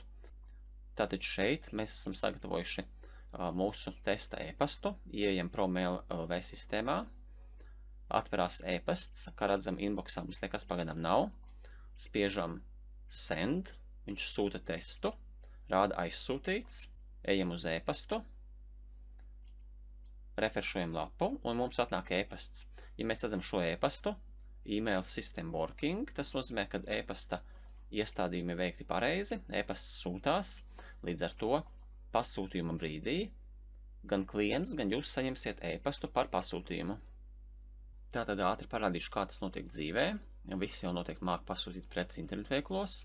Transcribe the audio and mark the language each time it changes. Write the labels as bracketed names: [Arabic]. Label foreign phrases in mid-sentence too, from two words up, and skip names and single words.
[Latvian] Tātad šeit mēs esam sagatavojuši mūsu testa e-pastu, ieejam Promail LV sistēmā, atverās e-pasts, kā redzam inboxā mums nekas pagadām nav, spiežam send, viņš sūta testu, rāda aizsūtīts, ejam uz e-pastu, refrešojam lapu un mums atnāk e-pasts. Ja mēs redzam šo e-pastu, [English] email system working, [Latvian] tas nozīmē, ka e-pasta iestādījumi veikti pareizi, e-pasts sūtās, līdz ar to pasūtījuma brīdī gan klients, gan jūs saņemsiet e-pastu par pasūtījumu. Tātad ātri parādīšu, kā tas notiek dzīvē. Visi jau noteikti māk pasūtīt preci internetveiklos.